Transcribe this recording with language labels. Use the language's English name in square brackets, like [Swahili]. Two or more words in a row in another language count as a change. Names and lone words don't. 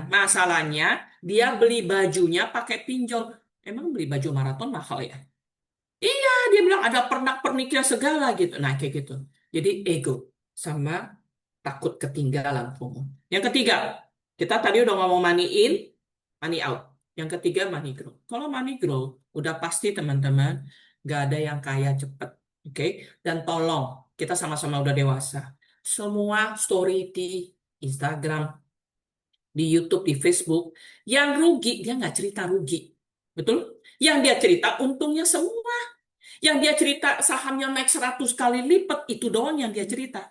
[Indonesian] Masalahnya dia beli bajunya pakai pinjol. Emang beli baju maraton mahal ya? Iya, dia bilang ada pernak-perniknya segala gitu. Nah, kayak gitu. Jadi ego sama takut ketinggalan FOMO. Yang ketiga, kita tadi udah ngomong [English] money in, money out. [Indonesian] Yang ketiga [English] money grow. [Indonesian] Kalau [English] money grow, [Indonesian] udah pasti teman-teman, nggak ada yang kaya cepet. Oke? Dan tolong, kita sama-sama udah dewasa. Semua story di Instagram, di YouTube, di Facebook, yang rugi, dia nggak cerita rugi. Betul? Yang dia cerita untungnya semua. Yang dia cerita sahamnya naik 100 kali lipat, itu doang yang dia cerita.